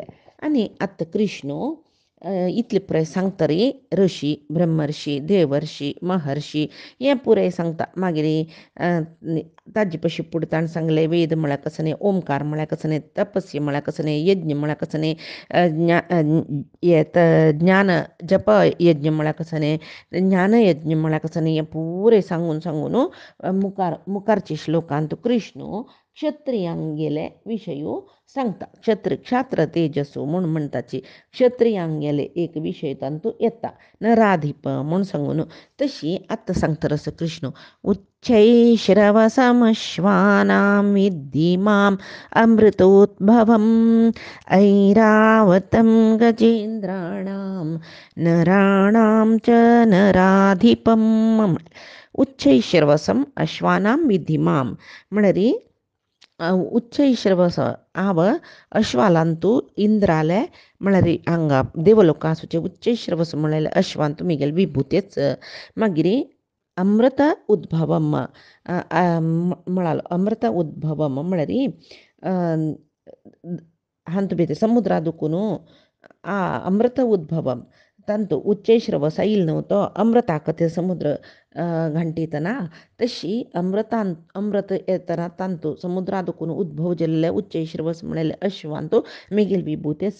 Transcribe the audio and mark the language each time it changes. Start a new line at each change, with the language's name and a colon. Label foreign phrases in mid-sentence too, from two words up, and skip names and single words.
Konkani: आणि आत्ता कृष्ण इतले पुरे सांगतरी ऋषी ब्रह्मर्षी देवर्षी महर्षी हे पुरे सांगता मागीर ताजे पशी पुडताण सांगले वेद म्हळ्यार कसं न्ही, ओमकार म्हळ्यार कसं न्ही, तपस्या म्हळ्यार कसं न्ही, यज्ञ म्हळ्यार कसं न्ही, ज्ञान जप यज्ञ म्हळ्यार कसं न्ही, ज्ञान यज्ञ म्हळ्यार कसं न्ही, हे पुरे सांगून सांगून मुखारच्या श्लोकांत कृष्ण क्षत्रियांगेले विषयू सांगता. क्षात्र तेजसू म्हणून म्हणताची क्षत्रियांगेले एक विषय तांतू येता नराधिप म्हणून सांगून तशी आत्ता सांगता रस कृष्ण
Sanskrit: उच्चैश्रवसमश्वानां विद्धि माम अमृतोद्भवम् ऐरावतं गजेंद्राणां नराणां च नराधिपम्. उच्चैश्रवसम अश्वानां विद्धि माम
Konkani: म्हणरी उच्चैश्रवस आव अश्वालांतू इंद्राले म्हळ्यार हांगा देवलोकासूचे उच्चैश्रवस म्हळ्यार अश्वांतू मिगेल विभुतेच मागीर
Sanskrit: अमृत उद्भवम
Konkani: म्हळालो
Sanskrit: अमृत उद्भवम
Konkani: म्हळ्यार हांतू भितर समुद्रादुकून
Sanskrit: अमृत उद्भवम
Konkani: तांतू उच्चैश्रवस येईल न्हू तो अमृताक ते समुद्र घंटीतना तशी अमृत येतना तांतू समुद्रादुकून उद्भव जाल्ले उच्चैश्रवस म्हळ्यार अश्वांतू मिगेल विभुतेच.